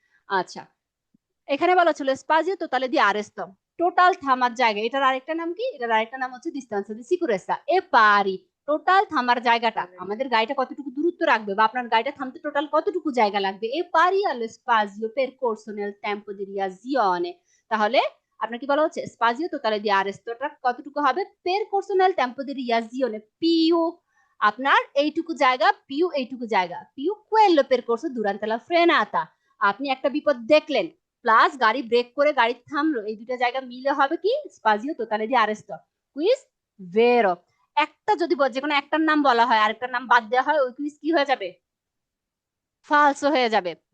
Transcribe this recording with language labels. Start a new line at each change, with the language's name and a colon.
Bangla: আচ্ছা, এখানে বলা ছিল স্পাজিও টোটালে দি আরেস্তো, টোটাল থামার জায়গা। এটার আরেকটা নাম কি? এটার আরেকটা নাম হচ্ছে ডিস্টেন্স দি সিকুরেন্সা। এ পারি টোটাল থামার জায়গাটা, আমাদের গাড়িটা কতটুকু দূরত্ব রাখবে বা আপনার গাড়িটা থামতে টোটাল কতটুকু জায়গা লাগবে, এ পারি আলো স্পাজিও
Italian: percorso nel tempo di reazione।
Bangla: তাহলে আপনার কি বলা হচ্ছে? স্পাজিও টোটালে দি আরেস্টোটা কতটুকু হবে?
Italian: percorso nel tempo di reazione পিউ,
Bangla: আপনার এইটুকু জায়গা,
Italian: পিউ
Bangla: এইটুকু জায়গা,
Italian: পিউ quello percorso durante la frenata।
Bangla: আপনি একটা বিপদ দেখলেন প্লাস গাড়ি ব্রেক করে গাড়ি থামলো, এই দুটো জায়গা মিলে হবে কি? স্পাজিও টোটালে দি আরেস্টো। কুইজ ভেরো। একটা যদি যে কোনো একটার নাম বলা হয়, আরেকটার নাম বাদ দেওয়া হয়, ওই কুইজ কি হয়ে যাবে? ফালসো হয়ে যাবে।